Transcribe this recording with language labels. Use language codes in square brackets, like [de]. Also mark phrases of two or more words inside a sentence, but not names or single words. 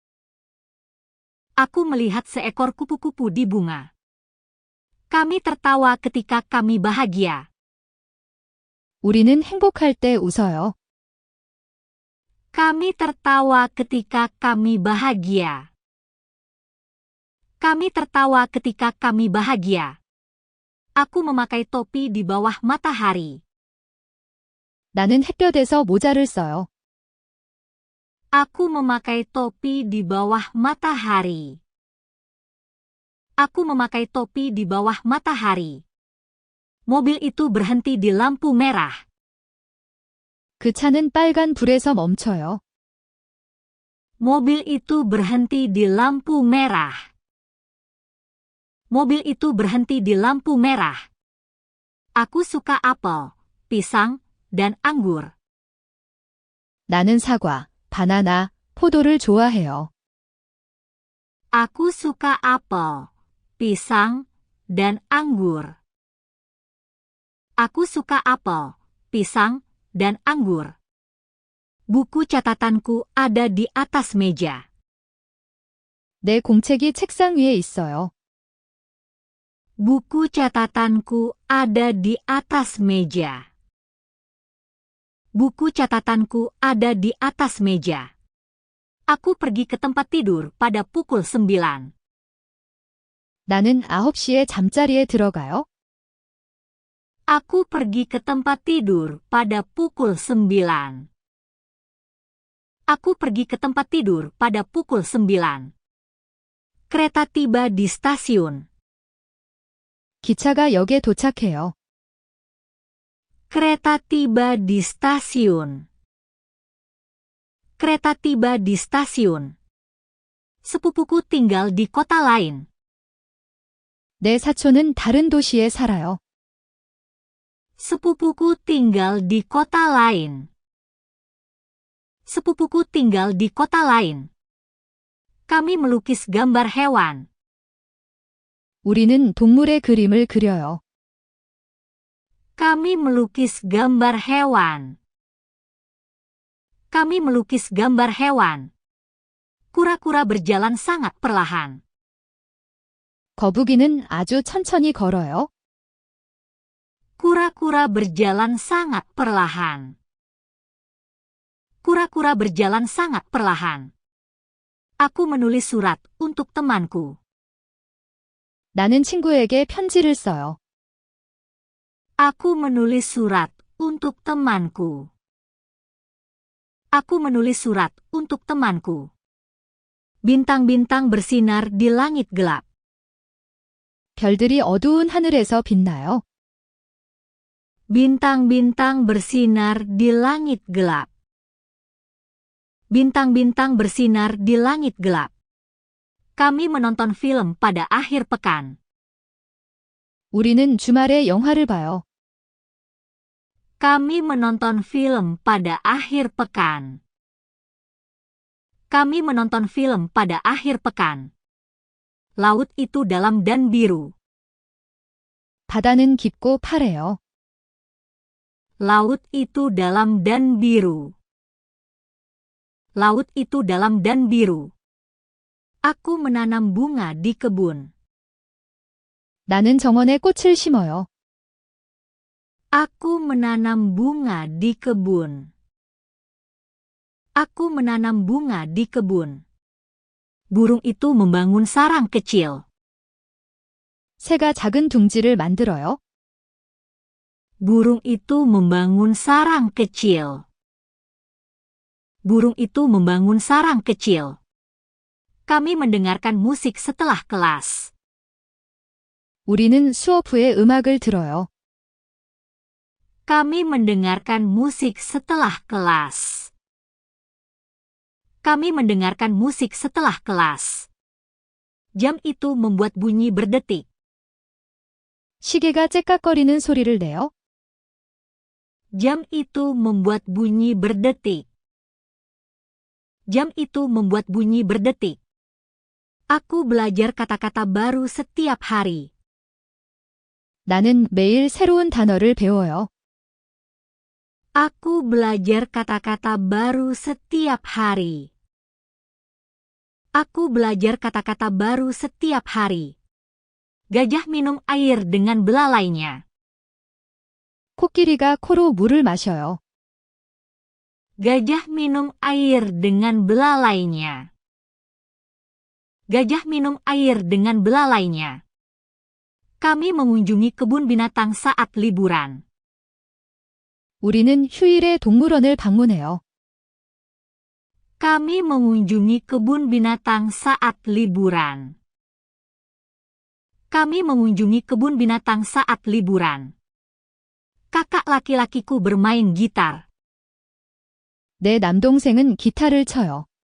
[id] Aku melihat seekor kupu-kupu di bunga. Kami tertawa ketika kami bahagia. [ko] 우리는 행복할 때 웃어요. [id] Kami tertawa ketika kami bahagia. Kami tertawa ketika kami bahagia. Aku memakai topi di bawah matahari. [ko] 나는 햇볕에서 모자를 써요. [id] Aku memakai topi di bawah matahari. Aku memakai topi di bawah matahari. Mobil itu berhenti di lampu merah. [ko] 그 차는 빨간 불에서 멈춰요. [id] Mobil itu berhenti di lampu merah. Mobil itu berhenti di lampu merah. Aku suka apel, pisang, dan anggur. [ko] 나는 사과, 바나나, 포도를 좋아해요. [id] Aku suka apel, pisang, dan anggur. Aku suka apel, pisang, dan anggur. Buku catatanku ada di atas meja. [ko] 내 공책이 책상 위에 있어요. [id] Buku catatanku ada di atas meja. Buku catatanku ada di atas meja. Aku pergi ke tempat tidur pada pukul 9. [ko] 나는 9시에 잠자리에 들어가요. [id] Aku pergi ke tempat tidur pada pukul 9. Aku pergi ke tempat tidur pada pukul 9. Kereta tiba di stasiun. [ko] 기차가 역에 도착해요. [id] Kereta tiba di stasiun. Kereta tiba di stasiun. Sepupuku tinggal di kota lain. [ko] 내 사촌은 다른 도시에 살아요. [id] Sepupuku tinggal di kota lain. Sepupuku tinggal di kota lain. Kami melukis gambar hewan. [ko] 우리는 동물의 그림을 그려요. [id] Kami melukis gambar hewan. Kami melukis gambar hewan. Kura-kura berjalan sangat perlahan. [ko] 거북이는 아주 천천히 걸어요. [id] Kura-kura berjalan sangat perlahan. Kura-kura berjalan sangat perlahan. Aku menulis surat untuk temanku. [ko] 나는 친구에게 편지를 써요. [id] Aku menulis surat untuk temanku. Aku menulis surat untuk temanku. Bintang-bintang bersinar di langit gelap. [ko] 별들이 어두운 하늘에서 빛나요. [id] Bintang-bintang bersinar di langit gelap. Bintang-bintang bersinar di langit gelap. Kami menonton film pada akhir pekan. [ko] 우리는 주말에 영화를 봐요. [id] Kami menonton film pada akhir pekan. Kami menonton film pada akhir pekan. Laut itu dalam dan biru. [ko] 바다는 깊고 파래요. [id] Laut itu dalam dan biru. Laut itu dalam dan biru. Aku menanam bunga di kebun. [ko] 나는 정원에 꽃을 심어요. [id] Aku menanam bunga di kebun. Aku menanam bunga di kebun. Burung itu membangun sarang kecil. [ko] 새가 작은 둥지를 만들어요. [id] Burung itu membangun sarang kecil. Burung itu membangun sarang kecil. Kami mendengarkan musik setelah kelas. [ko] 우리는 수업 후에 음악을 들어요. [id] Kami mendengarkan musik setelah kelas. Kami mendengarkan musik setelah kelas. Jam itu membuat bunyi berdetik. [ko] 시계가 째깍거리는 소리를 내요. [id] Jam itu membuat bunyi berdetik. Jam itu membuat bunyi berdetik. Aku belajar kata-kata baru setiap hari. [ko] 나는 매일 새로운 단어를 배워요. [id] Aku belajar kata-kata baru setiap hari. Aku belajar kata-kata baru setiap hari. Gajah minum air dengan belalainya. [ko] 코끼리가 코로 물을 마셔요. [id] Gajah minum air dengan belalainya. Gajah minum air dengan belalainya. Kami mengunjungi kebun binatang saat liburan. [ko] 우리는 휴일에 동물원을 방문해요. [id] Kami mengunjungi kebun binatang saat liburan. Kami mengunjungi kebun binatang saat liburan. Kakak laki-lakiku bermain gitar. [ko] 내 남동생은 기타를 쳐요.